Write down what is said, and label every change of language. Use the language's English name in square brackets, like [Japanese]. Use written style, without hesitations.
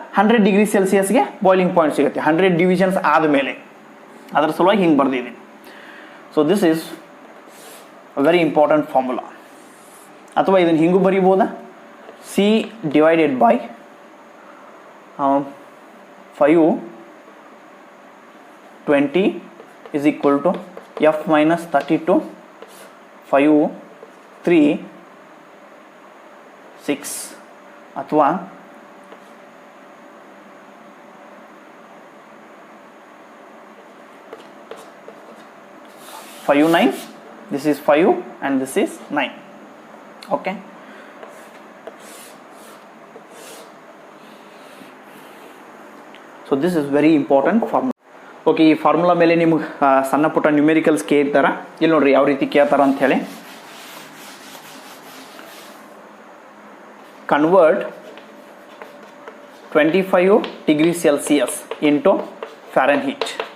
[Kannada] 100 degree ಸೆಲ್ಸಿಯಸ್ಗೆ boiling point ಸಿಗುತ್ತೆ 100 divisions ಆದಮೇಲೆ. ಅದರ ಸಲುವಾಗಿ ಹಿಂಗೆ ಬರ್ದಿದ್ದೀನಿ. [English] So this is very important formula. [Kannada] ಅಥವಾ ಇದನ್ನು ಹಿಂಗೂ ಬರಿಬೋದಾ? [English] C divided by 520 is equal to F minus 32 5 3 6 ಅಥವಾ 5 9, this is 5 and this is 9. Okay, so this is very important formula. [Kannada] Okay, ಈ ಫಾರ್ಮುಲಾ ಮೇಲೆ ನಿಮಗೆ ಸಣ್ಣ ಪುಟ್ಟ ನ್ಯೂಮೆರಿಕಲ್ಸ್ ಕೇಳ್ತಾರ, ಇಲ್ಲಿ ನೋಡ್ರಿ ಯಾವ ರೀತಿ ಕೇಳ್ತಾರ ಅಂತ ಹೇಳಿ. [English] Convert 25 degree Celsius into Fahrenheit.